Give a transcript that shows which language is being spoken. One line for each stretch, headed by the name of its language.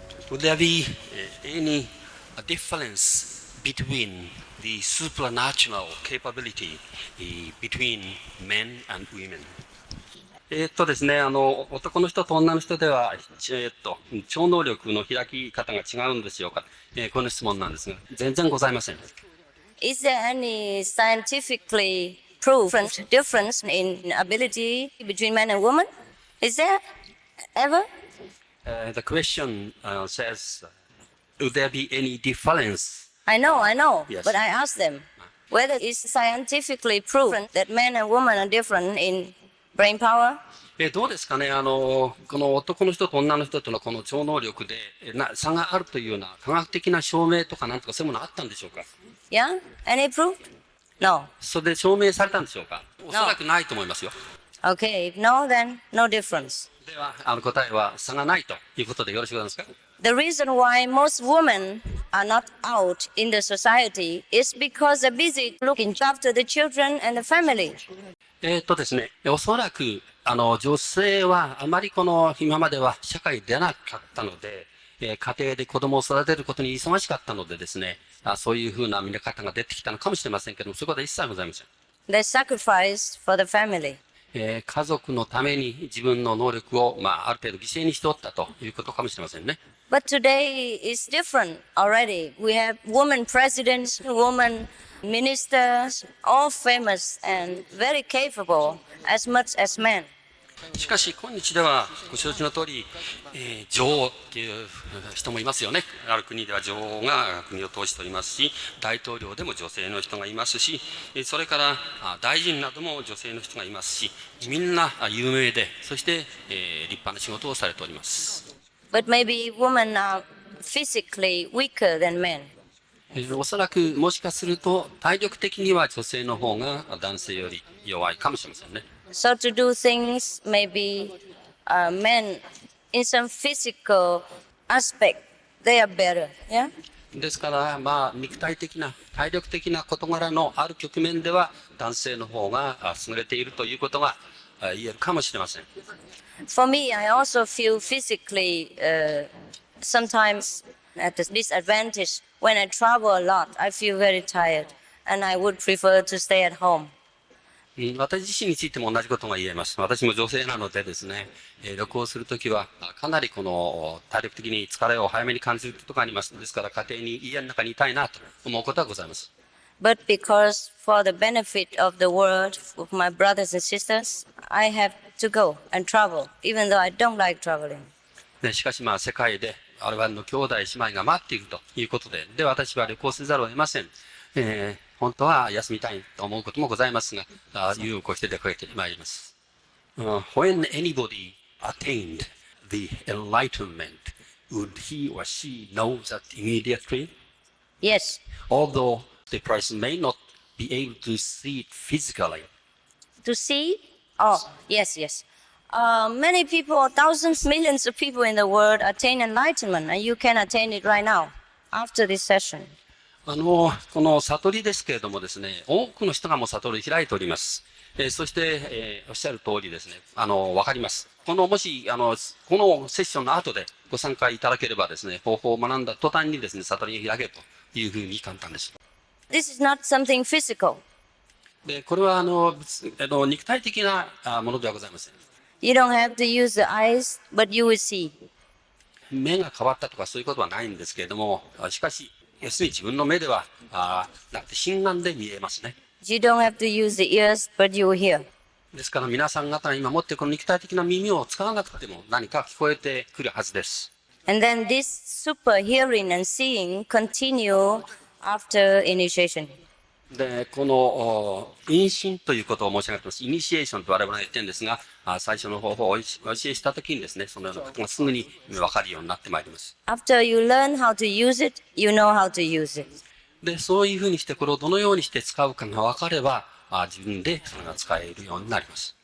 English: Would there be any difference between the supernatural capability between men and women?
Japanese: ですね、男の人と女の人では、超能力の開き方が違うんでしょうか、この質問なんですが、全然ございません。
English: Is there any scientifically proven difference in ability between men and women? Is there ever? The question says, would there be any difference? I know. Yes. But I asked them whether it's scientifically proven that men and women are different in brain power.
Japanese: どうですかね、この男の人と女の人とのこの超能力で差があるというような科学的な証明とかなんとかそういうものあったんでしょうか。
English: Yeah? Any proof? No.
Japanese: それで証明されたんでしょうか。おそらくないと思いますよ。
English: Okay, if no, then no difference.
Japanese: では、答えは差がないということでよろしくございますか。
English: The reason why most women are not out in the society is because they're busy looking after the children and the family.
Japanese: ですね、おそらく、女性はあまりこの今までは社会に出なかったので、家庭で子供を育てることに忙しかったのでですね、そういうふうな見方が出てきたのかもしれませんけども、そういうことは一切ございません。
English: They sacrificed for the family.
Japanese: 家族のために自分の能力を、ある程度犠牲にしておったということかもしれませんね。
English: But today is different already. We have women presidents, women ministers, all famous and very capable as much as men.
Japanese: しかし今日ではご承知の通り、女王っていう人もいますよね。ある国では女王が国を統治しておりますし、大統領でも女性の人がいますし、それから大臣なども女性の人がいますし、みんな有名で、そして立派な仕事をされております。
English: But maybe women are physically weaker than men.
Japanese: おそらくもしかすると体力的には女性の方が男性より弱いかもしれませんね。
English: So to do things, maybe men in some physical aspect, they are better. Yeah.
Japanese: ですから、肉体的な、体力的な事柄のある局面では男性の方が優れているということが言えるかもしれません。
English: For me, I also feel physically sometimes at a disadvantage. When I travel a lot, I feel very tired, and I would prefer to stay at home.
Japanese: 私自身についても同じことが言えます。私も女性なのでですね、旅行するときはかなりこの体力的に疲れを早めに感じることがあります。ですから家庭に家の中にいたいなと思うことはございます。
English: But because for the benefit of the world, of my brothers and sisters, I have to go and travel, even though I don't like traveling.
Japanese: しかし世界で我々の兄弟姉妹が待っているということで、私は旅行せざるを得ません。本当は休みたいと思うこともございますが、有を越して出かけてまいります。
English: When anybody attained the enlightenment, would he or she know that immediately? Yes. Although the person may not be able to see it physically. To see? Oh, yes. Many people, thousands, millions of people in the world attain enlightenment, and you can attain it right now, after this session.
Japanese: この悟りですけれどもですね、多くの人がもう悟り開いております。そして、おっしゃる通りですね、わかります。もし、このセッションの後でご参加いただければですね、方法を学んだ途端にですね、悟りが開けるというふうに簡単です。
English: This is not something physical.
Japanese: で、これは肉体的なものではございません。
English: You don't have to use the eyes, but you will see.
Japanese: 目が変わったとかそういうことはないんですけれども、しかし、要するに自分の目では、なくて心眼で見えますね。
English: You don't have to use the ears, but you will hear.
Japanese: ですから皆さん方が今持っているこの肉体的な耳を使わなくても何か聞こえてくるはずです。
English: And then this super hearing and seeing continue after initiation.
Japanese: で、この因心ということを申し上げています。イニシエーションと我々が言ってるんですが、最初の方法をお教えしたときにですね、そのようなことがすぐに分かるようになってまいります。
English: After you learn how to use it, you know how to use it.
Japanese: で、そういうふうにしてこれをどのようにして使うかが分かれば、自分でそれが使えるようになります。